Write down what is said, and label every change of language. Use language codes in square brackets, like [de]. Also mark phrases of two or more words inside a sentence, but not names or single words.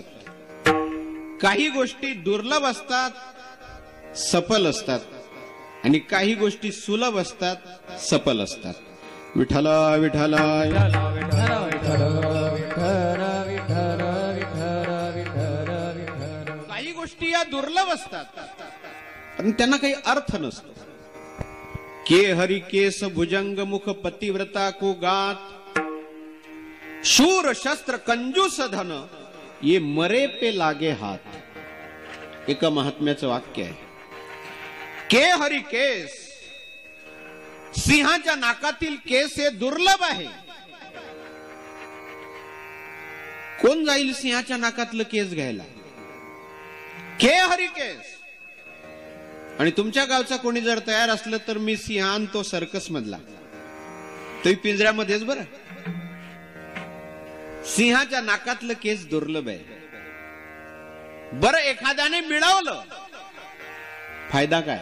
[mr] काही गोष्टी दुर्लभ असतात, सफल असतात, आणि काही गोष्टी सुलभ असतात, सफल असतात. विठ्ठल विठ्ठल काही गोष्टी या दुर्लभ असतात पण त्यांना काही अर्थ नसतो. [hi] के हरि केस भुजंग मुख पतिव्रता को गात, शूर शस्त्र कंजूस धन ये मरे पे लागे हात. [mr] एका महात्म्याचं वाक्य आहे. [hi] के हरि केस, [mr] सिंहाच्या नाकातील केस हे दुर्लभ आहे. कोण जाईल सिंहाच्या नाकातलं केस घ्यायला? [hi] के हरि केस. [mr] आणि तुमच्या गावचा कोणी जर तयार असलं तर मी सिंहान तो सर्कस मधला, तो पिंजऱ्यामध्येच. बरं, सिंहाच्या नाकातलं केस दुर्लभ आहे. बरं, एखाद्याने मिळवलं, फायदा काय?